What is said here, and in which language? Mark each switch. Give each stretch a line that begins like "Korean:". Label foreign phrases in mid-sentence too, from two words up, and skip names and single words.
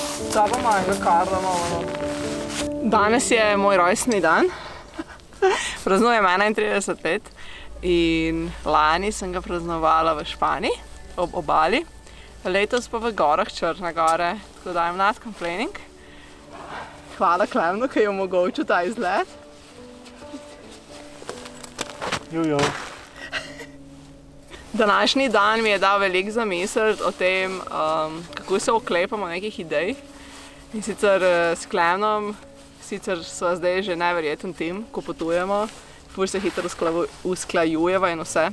Slovenian: Da bomo enega kardamo. Danes je moj rojstni dan. Praznujem 31 let in lani sem ga praznovala v Španiji, ob obali. Letos pa v gorah Črne gore, tako da
English: I'm not complaining.
Slovenian: Hvala Klemnu, ki je omogočil ta izlet. Jojo. Današnji dan mi je dal veliko zamisliti o tem, kako se oklepamo nekih idej. In sicer s Klemnom, sicer sva zdaj že neverjeten tim, ko potujemo, ful se hitro usklajujeva in vse.